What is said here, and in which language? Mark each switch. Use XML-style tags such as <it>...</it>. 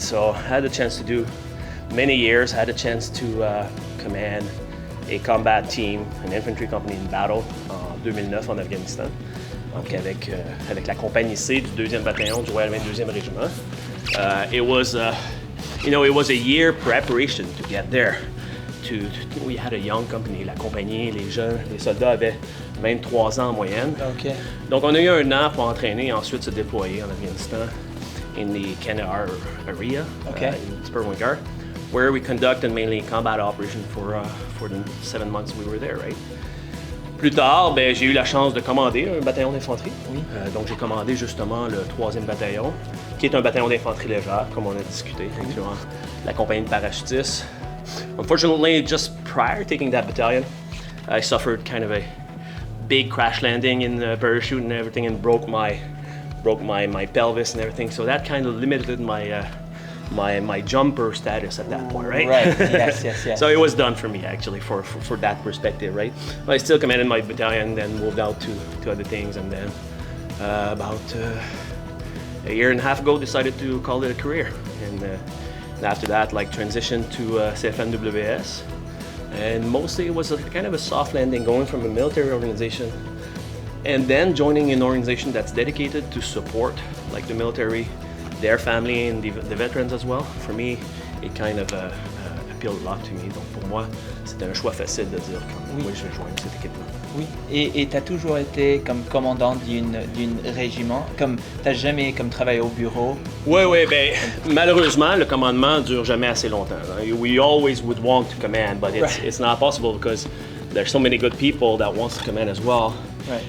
<en>So I had the chance to do many years. I had a chance to command a combat team, an infantry company in battle</en> <fr>en 2009 en Afghanistan. Donc avec l'Accompagnez-les du 2e bataillon du Royal 22e régiment.</fr> <en>It was a year preparation to get there. We had a young company,</en> <fr>la compagnie, les soldats avaient 23 ans en moyenne.</fr> <en>Okay.</en> <fr>Donc on a eu un an pour entraîner et ensuite se déployer en Afghanistan</fr> <en>in the Kandahar area, in Spurwingar, where we conducted mainly combat operation for the 7 months we were there, right?</en> <fr>Plus tard, j'ai eu la chance de commander un bataillon d'infanterie. Oui. Donc j'ai commandé justement le 3e bataillon, qui est un bataillon d'infanterie légère, comme on a discuté, incluant la compagnie de parachutistes.</fr> <en>Unfortunately, just prior to taking that battalion, I suffered kind of a big crash landing in the parachute and everything, and broke my pelvis and everything. So that kind of limited my jumper status at that point, right? Right. Yes. So it was done for me, actually, for that perspective, right? But I still commanded my battalion, then moved out to other things, and then about a year and a half ago decided to call it a career. And after that, transitioned to CFMWS. And mostly it was kind of a soft landing, going from a military organization and then joining an organization that's dedicated to support the military, their family, and the veterans as well. For me, it kind of appealed a lot to me.</en> <fr>Donc pour moi, c'était un choix facile de dire quand je rejoins cette équipe-là. Oui, et tu as toujours été comme commandant d'une régiment, comme tu n'as jamais travaillé au bureau? Oui, malheureusement, le commandement ne dure jamais assez longtemps.</fr> <en>We always would want to command, but it's not possible because there's so many good people that wants to command as well. Right.</en>